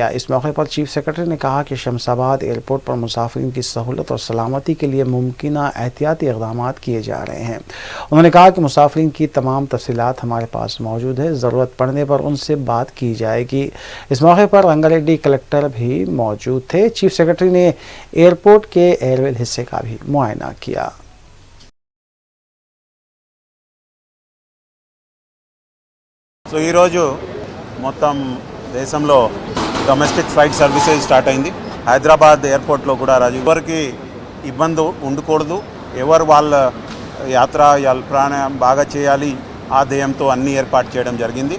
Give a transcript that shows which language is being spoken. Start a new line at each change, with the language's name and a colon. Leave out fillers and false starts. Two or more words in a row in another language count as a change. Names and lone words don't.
Urdu: اس موقع پر چیف سیکرٹری نے کہا کہ شمس آباد ایئرپورٹ پر مسافرین کی سہولت اور سلامتی کے لیے ممکنہ احتیاطی اقدامات کیے جا رہے ہیں. انہوں نے کہا کہ مسافرین کی تمام تفصیلات ہمارے پاس موجود ہے, ضرورت پڑنے پر ان سے بات کی جائے گی. اس موقع پر رنگا ریڈی کلکٹر بھی موجود تھے. چیف سیکرٹری نے ایئرپورٹ کے ایئر ویل حصے کا بھی معائنہ کیا.
Telugu: సో ఈరోజు మొత్తం దేశంలో
English: domestic flight services start
Telugu: అయింది. హైదరాబాద్ ఎయిర్పోర్ట్లో కూడా ఎవరికి ఇబ్బంది ఉండకూడదు, ఎవరు వాళ్ళ యాత్ర వాళ్ళ ప్రయాణం బాగా చేయాలి ఆ ధ్యేయంతో అన్ని ఏర్పాటు చేయడం జరిగింది.